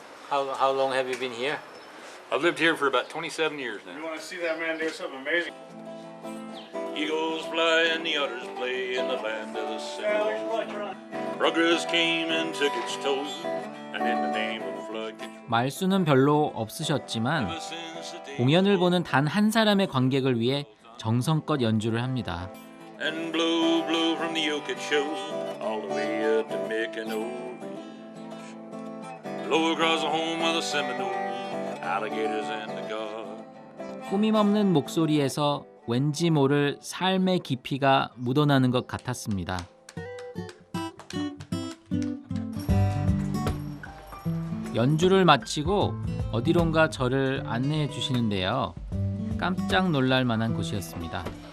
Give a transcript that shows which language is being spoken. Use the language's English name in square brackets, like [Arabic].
[English] How long have you been here? I've lived here for about 27 years now. You want to see that man do something amazing? Eagles fly and the others play in the land of the Seminole. Progress came and took its toll, and in the name of flood. [Korean] 말수는 별로 없으셨지만 공연을 보는 단 한 사람의 관객을 위해 정성껏 연주를 합니다. [English] And blow, blow from the Okeechobee all the way up to Mickanoe Ridge. Blow across the home of the Seminole, alligators and the guard. [Korean] 꾸밈없는 목소리에서 왠지 모를 삶의 깊이가 묻어나는 것 같았습니다. 연주를 마치고 어디론가 저를 안내해 주시는데요. 깜짝 놀랄 만한 곳이었습니다.